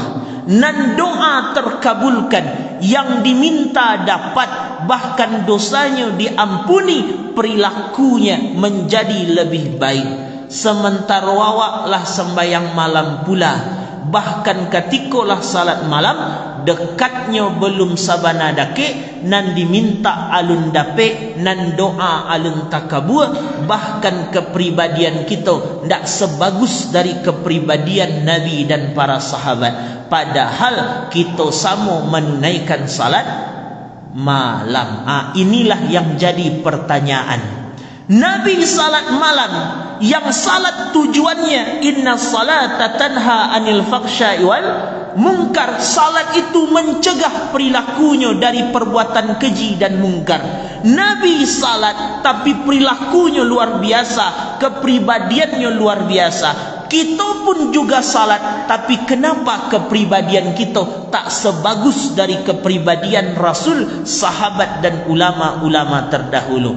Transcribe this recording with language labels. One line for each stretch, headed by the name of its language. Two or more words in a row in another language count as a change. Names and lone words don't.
Indonesian: Dan doa terkabulkan, yang diminta dapat, bahkan dosanya diampuni, perilakunya menjadi lebih baik.
Minangkabau: Sementara awaklah sembahyang malam pula, bahkan ketikalah salat malam, dekatnya belum sabana dake, nan diminta alun dape, nan doa alun takabur.
Indonesian: Bahkan kepribadian kita tidak sebagus dari kepribadian Nabi dan para sahabat. Padahal kita sama menunaikan salat malam. Inilah yang jadi pertanyaan. Nabi salat malam, yang salat tujuannya
Arabic: إن الصلاة تنهى عن الفحشاء والمنكر.
Indonesian: Salat itu mencegah perilakunya dari perbuatan keji dan mungkar. Nabi salat tapi perilakunya luar biasa, kepribadiannya luar biasa. Kita pun juga salat, tapi kenapa kepribadian kita tak sebagus dari kepribadian Rasul, sahabat dan ulama-ulama terdahulu?